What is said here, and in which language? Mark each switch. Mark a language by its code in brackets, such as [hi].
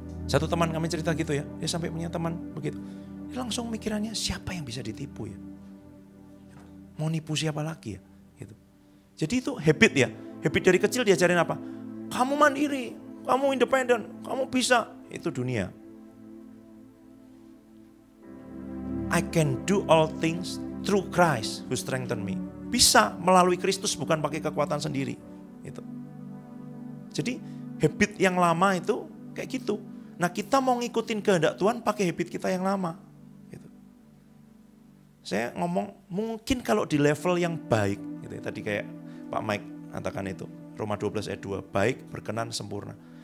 [id] Satu teman kami cerita gitu ya, dia sampai punya teman begitu. Dia langsung mikirannya siapa yang bisa ditipu ya? Mau nipu siapa lagi ya? Gitu. Jadi itu habit ya. Habit dari kecil diajarin apa? Kamu mandiri, kamu independen, kamu bisa. Itu dunia. [en] I can do all things through Christ who strengthen me. [id] Bisa melalui Kristus, bukan pakai kekuatan sendiri. Gitu. Jadi habit yang lama itu kayak gitu. Nah kita mau ngikutin kehendak Tuhan pakai habit kita yang lama. Gitu. Saya ngomong mungkin kalau di level yang baik, gitu ya, tadi kayak Pak Mike katakan itu, Roma 12 ayat 2, baik, berkenan, sempurna.